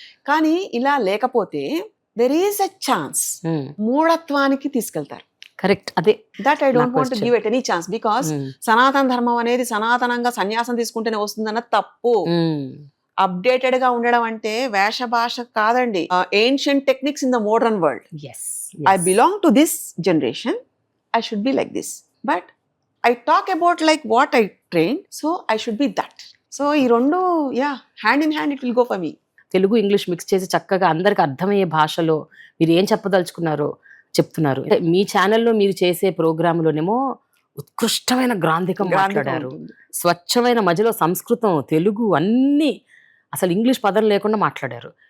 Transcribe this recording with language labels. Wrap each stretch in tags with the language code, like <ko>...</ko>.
<te>కానీ ఇలా లేకపోతే</te> <en>there is a chance</en> <te>మూఢత్వానికి తీసుకెళ్తారు. కరెక్ట్. అదే</te> <en>that I don't want to give it any chance, because</en> <te>సనాతన ధర్మం అనేది సనాతనంగా సన్యాసం తీసుకుంటేనే వస్తుందన్న తప్పు. అప్డేటెడ్ గా ఉండడం అంటే వేష భాష కాదండి,</te> <en>Ancient techniques in the modern world. I belong to this generation, I should be like this, but I talk about like what I trained, so I should be that. So</en> <te>ఈ రెండు</te> <en>hand in hand it will go for me.</en> <te>Telugu English mix చేసి చక్కగా అందరికి అర్థమయ్యే భాషలో మీరు ఏం చెప్పదలుచుకున్నారో చెప్తున్నారు. మీ ఛానల్లో మీరు చేసే ప్రోగ్రాంలోనేమో ఉత్కృష్టమైన గ్రాంధికం మాట్లాడారు, స్వచ్ఛమైన మధ్యలో సంస్కృతం తెలుగు అన్నీ అసలు ఇంగ్లీష్ పదం లేకుండా మాట్లాడారు.</te>